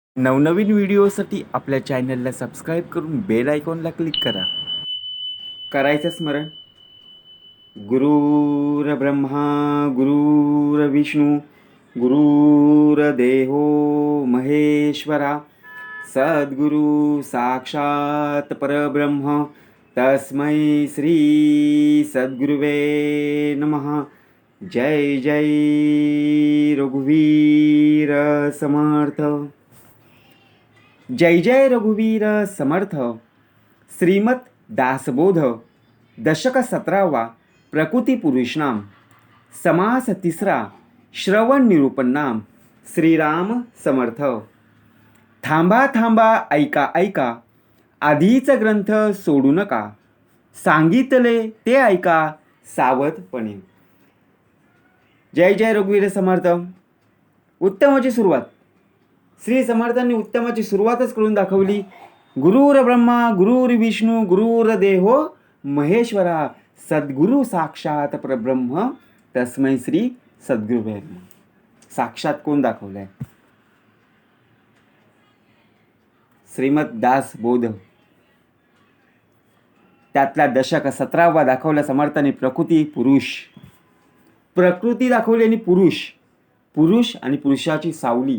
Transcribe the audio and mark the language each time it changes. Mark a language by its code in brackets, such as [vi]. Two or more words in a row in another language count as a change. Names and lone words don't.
[mr] नवनवीन व्हिडिओसाठी आपल्या चॅनलला सबस्क्राईब करून बेल आयकॉनला क्लिक करा. करायचं स्मरण. [sa] गुरुर्ब्रह्मा गुरुर्विष्णू गुरुर्देहो महेश्वरा सद्गुरु साक्षात परब्रह्म तस्मै श्री सद्गुरुवे नमः. [mr] जय जय रघुवीर समर्थ. जय जय रघुवीर समर्थ. श्रीमत दासबोध दशक 17वा. प्रकृती पुरुष नाम. समास 3रा. श्रवण निरूपण नाम. श्रीराम समर्थ. थांबा थांबा ऐका ऐका, आधीच ग्रंथ सोडू नका, सांगितले ते ऐका सावधपणे. जय जय रघुवीर समर्थ. उत्तमाची सुरुवात. श्री समर्थांनी उत्तमाची सुरुवातच करून दाखवली. [sa] गुरुर ब्रह्मा गुरुर्विष्णू गुरुर्देहो महेश्वरा सद्गुरु साक्षात परब्रह्म तस्मै श्री सद्गुरुवे नमः. [mr] साक्षात कोण दाखवलंय? श्रीमद दास बोध. त्यातला दशक 17वा दाखवला समर्थाने प्रकृती पुरुष. प्रकृती दाखवली आणि पुरुष आणि पुरुषाची सावली.